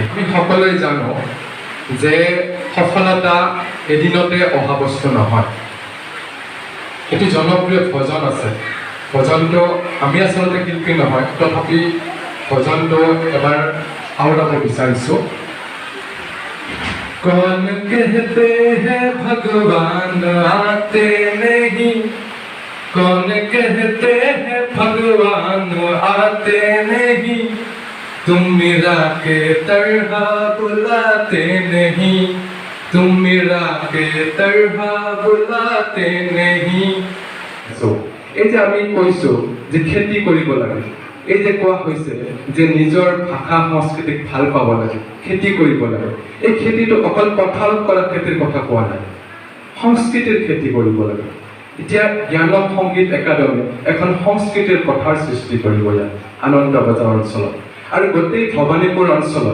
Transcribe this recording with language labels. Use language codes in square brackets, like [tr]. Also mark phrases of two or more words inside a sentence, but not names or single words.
[as] আমি সকলোৱে জানো যে সফলতা এদিনতে অহা বস্তু নহয়। এটি জনপ্ৰিয় ভজন আছে, ভজনটো আমি আচলতে শিল্পী নহয়, তথাপি ভজনটো এবাৰ আওৰাব বিচাৰিছোঁ। [hi] कौन कहते हैं भगवान आते नहीं, कौन कहते हैं भगवान आते नहीं, तुम मीरा के तरह बुलाते नहीं, तुम मीरा के तरह बुलाते नहीं। [as] এই যে আমি কৈছোঁ যে খেতি কৰিব লাগে, এই যে কোৱা হৈছে যে নিজৰ ভাষা সংস্কৃতিক ভাল পাব লাগে, খেতি কৰিব লাগে, এই খেতিটো অকল পথাৰত কৰা খেতিৰ কথা কোৱা নাই, সংস্কৃতিৰ খেতি কৰিব লাগে। এতিয়া জ্ঞানম সংগীত একাডেমী এখন সংস্কৃতিৰ পথাৰ সৃষ্টি কৰিব লাগে আনন্দ বজাৰ অঞ্চলত আৰু গোটেই ভৱানীপুৰ অঞ্চলত।